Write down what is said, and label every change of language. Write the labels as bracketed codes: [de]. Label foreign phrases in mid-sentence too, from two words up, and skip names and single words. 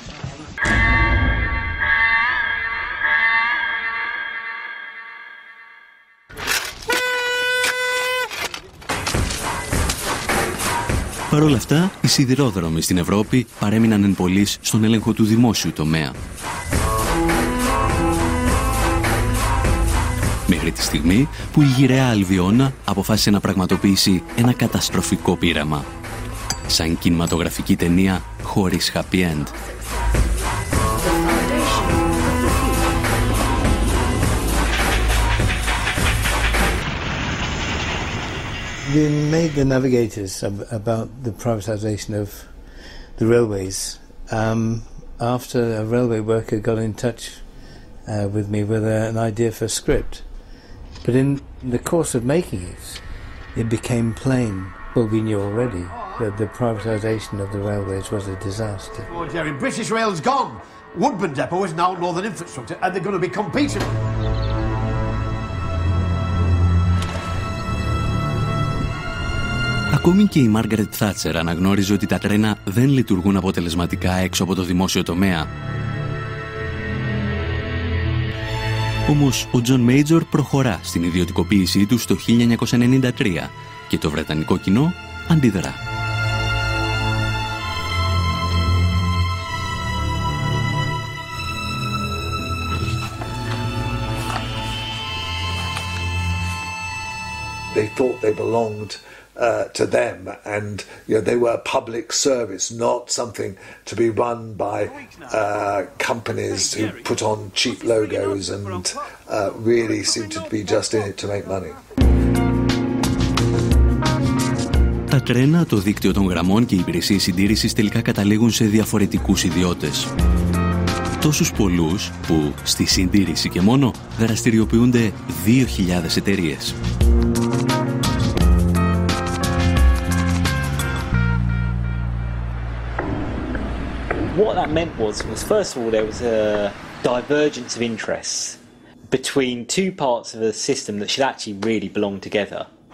[el] Παρ' όλα αυτά, οι σιδηρόδρομοι στην Ευρώπη παρέμειναν εν πολλοίς στον έλεγχο του δημόσιου τομέα. Μέχρι τη στιγμή που η γυραιά Αλβιώνα αποφάσισε να πραγματοποιήσει ένα καταστροφικό πείραμα. Σαν κινηματογραφική ταινία χωρίς [en] happy end. We made the navigators about the privatization of the railways after a railway worker got in touch with me with an idea for a script. But in the course of making it, it became plain, well, we knew already, that the privatisation of the railways was a disaster. Oh, Jerry, British Rail's gone. Woodburn Depot is now Northern Infrastructure, and they're going to be competing. [el] Ακόμη και η Μάργαρετ Θάτσερ αναγνώριζε ότι τα τρένα δεν λειτουργούν αποτελεσματικά έξω από το δημόσιο τομέα. Όμως ο Τζον Μέιτζορ προχωρά στην ιδιωτικοποίησή του το 1993 και το βρετανικό κοινό αντιδρά. [en] They thought they belonged to them, and they were a public service, not something to be run by companies who put on cheap logos and really seemed to be just in it to make money. [el] Τα τρένα, το δίκτυο των γραμμών και οι υπηρεσίες συντήρησης τελικά καταλήγουν σε διαφορετικούς ιδιώτες. Τόσους πολλούς που στη συντήρηση και μόνο δραστηριοποιούνται 2.000 εταιρείες. [en] What that meant was first of all, there was a divergence of interests between two parts of a system that should actually really belong together.